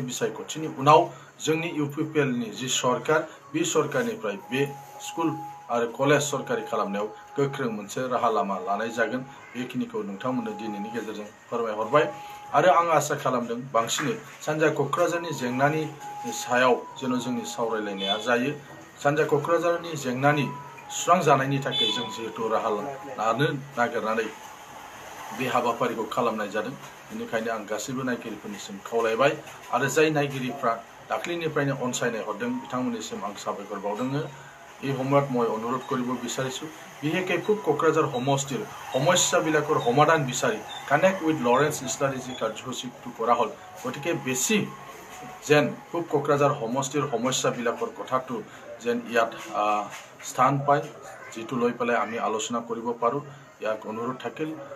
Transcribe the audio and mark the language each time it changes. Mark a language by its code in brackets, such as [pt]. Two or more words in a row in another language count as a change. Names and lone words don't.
[brx] बिसायख'थिनि उनाव जोंनि इउपिपिएलनि जि सरकार बे सरकारनिफ्राय बे स्कुल आरो कलेज सरकारि खालामनायाव गोख्रों मोनसे राहा लामा लानाय जागोन बेखिनिखौ नोंथांमोननो दिनैनि गेजेरजों फोरमायहरबाय आरो आं आसा खालामदों बांसिनै सानजा क'क्राझारनि जेंनानि सायाव जेन जोंनि सावरायलायनाया जायो सानजा क'क्राझारनि जेंनानि सुस्रांजानायनि थाखाय जों जिहेतु राहा लानो नागिरनानै बे हाबाफारिखौ खालामनाय जादों बेनिखायनो आं गासैबो नायगिरिफोरनिसिम खावलायबाय आरो जाय नायगिरिफ्रा दाख्लिनिफ्रायनो अनसायनाय हरदों बिथांमोननिसिम आं साबायखर बावदों এই [as] সময়ত মই অনুৰোধ কৰিব বিচাৰিছো বিশেষকৈ পূব কোকৰাঝাৰ সমষ্টিৰ সমস্যাবিলাকৰ সমাধান বিচাৰি কানেক্ট উইথ লৰেন্স ইস্লাৰি যি কাৰ্যসূচীটো কৰা হ'ল গতিকে বেছি যেন পূব কোকৰাঝাৰ সমষ্টিৰ সমস্যাবিলাকৰ কথাটো যেন ইয়াত স্থান পায় যেটো লৈ পেলাই আমি আলোচনা কৰিব পাৰো ইয়াক অনুৰোধ থাকিল